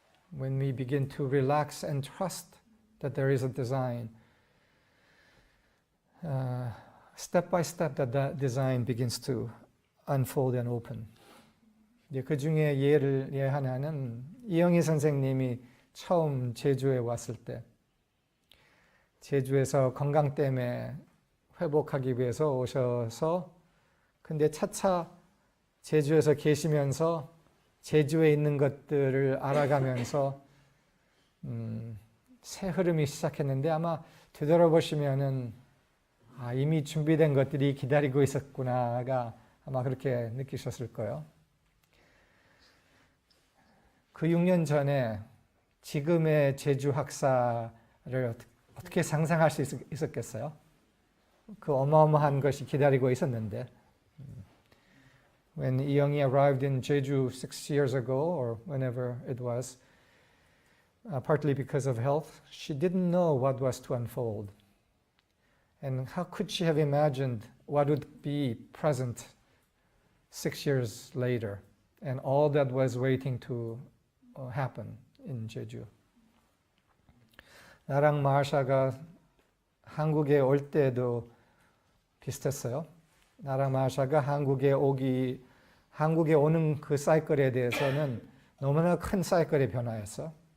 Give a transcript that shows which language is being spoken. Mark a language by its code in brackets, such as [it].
[en] When we begin to relax and trust that there is a design, step by step that design begins to unfold and open. [ko] 그 중에 예 하나는 이영희 선생님이 처음 제주에 왔을 때 제주에서 건강 때문에 회복하기 위해서 오셔서 근데 차차 제주에서 계시면서 제주에 있는 것들을 알아가면서 새 흐름이 시작했는데 아마 되돌아보시면은 이미 준비된 것들이 기다리고 있었구나가 아마 그렇게 느끼셨을 거예요. 그 6년 전에 지금의 제주 학사를 어떻게 상상할 수 있었겠어요? 그 어마어마한 것이 기다리고 있었는데 [en] When 이영희 arrived in Jeju 6 years ago or whenever it was, partly because of health, she didn't know what was to unfold. And how could she have imagined what would be present 6 years later and all that was waiting to happen in Jeju? [ko] 나랑 마샤가 한국에 올 때도 비슷했어요. 나랑 마샤가 한국에 오는 그 사이클에 대해서는 너무나 큰 사이클의 변화였어.